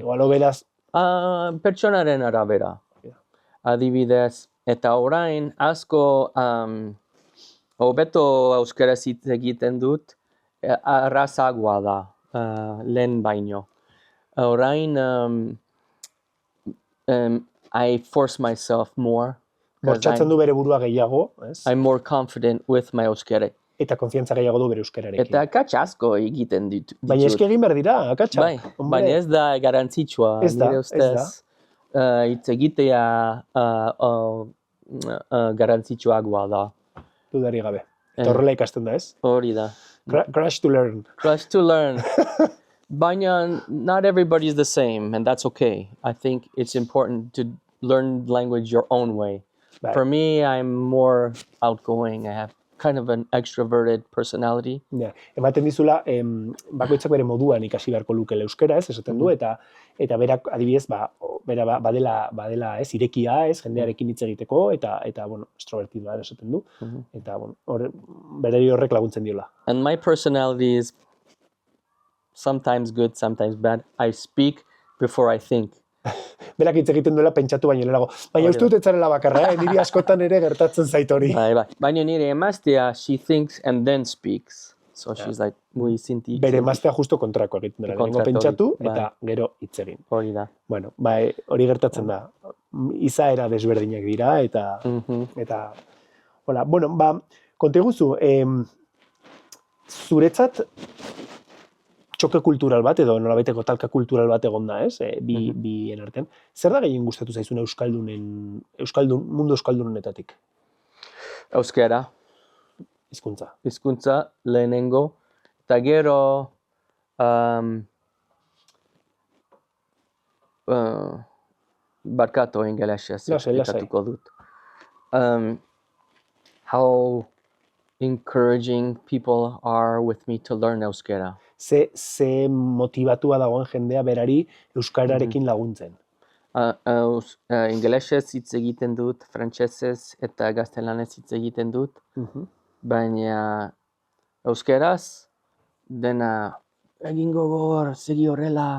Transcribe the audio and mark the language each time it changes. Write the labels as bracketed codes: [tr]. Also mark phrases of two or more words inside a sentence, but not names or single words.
[eu] Igual oberaz. Pertsonaren arabera. Adibidez, eta orain asko hobeto euskaraz hitz egiten dut, arrazagoa da, lehen baino. Orain, [en] I force myself more. 'Cause [eu] Bortxatzen du bere burua gehiago, ez? [en] I'm more confident with my euskera. [eu] Eta konfiantza gehiago du bere euskararekin. Eta akats asko egiten ditut. Baina eski egin behar dira, akatsa. Bai, baina ez da garantzitsua, Ez da, nire ez da. ustez. Hitz egitea garantzitsuagoa da. Dudari gabe. Eta horrela ikasten da, ez? Hori da. [en] Crash to learn. Crush to learn. Baina not everybody is the same, and that's okay. I think it's important to learn language your own way. [eu] Bai. [en] For me, I'm more outgoing. I have kind of an extroverted personality. [eu] Ja, ematen dizula, bakoitzak bere moduan ikasi beharko lukela euskera, ez, esaten du, eta berak, adibidez, badela, ez, irekia, ez, jendearekin hitz egiteko, eta bueno, extrovertidoa esaten du, eta, bueno, berari horrek laguntzen diola. [en] And my personality is sometimes good, sometimes bad. I speak before I think. [eu] Berak hitz egiten duela pentsatu baino lehenago. Baina uste dut ez zarela bakarra, niri askotan ere gertatzen zait hori. Bai. Baina nire emaztea, [en] she thinks and then speaks. So she's like, muy zinti. [eu] Bere emaztea justo kontrakoa egiten dela. Lehenengo pentsatu bai. eta gero hitz egin. Hori da. Bueno, bai, hori gertatzen da. Izaera desberdinak dira, eta hola, bueno, konta iguzu, zuretzat txoke kultural bat, edo nolabaiteko talka kultural bat egon da, ez? Bien artean. Zer da gehien gustatu zaizuna mundu euskaldunetatik? Euskera, Hizkuntza. hizkuntza lehenengo, eta gero barkatu ingelesez Lasai. eksplikatuko dut. [en] How encouraging people are with me to learn euskera. [eu] Ze motibatua dagoen jendea berari euskararekin laguntzen. Ingelesez hitz egiten dut, frantsesez eta gaztelanez hitz egiten dut, baina euskeraz dena egingo gogor, segi horrela,